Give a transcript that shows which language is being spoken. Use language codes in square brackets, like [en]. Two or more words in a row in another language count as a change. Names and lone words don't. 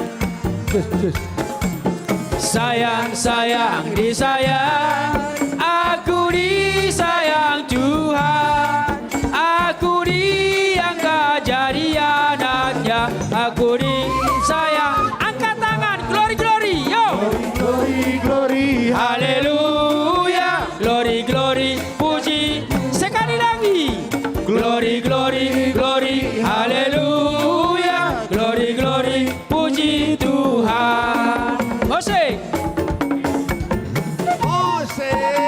[id] Sayang-sayang disayang, aku disayang Tuhan. Aku diangkat jadi anak yang aku disayang. Angkat tangan, [en] glory, glory, yo. Glory, glory, haleluya. Glory, glory, [id] puji. Sekali lagi. [en] Glory, glory, glory, haleluya. Glory, glory, [id] puji Tuhan. Musik. Musik.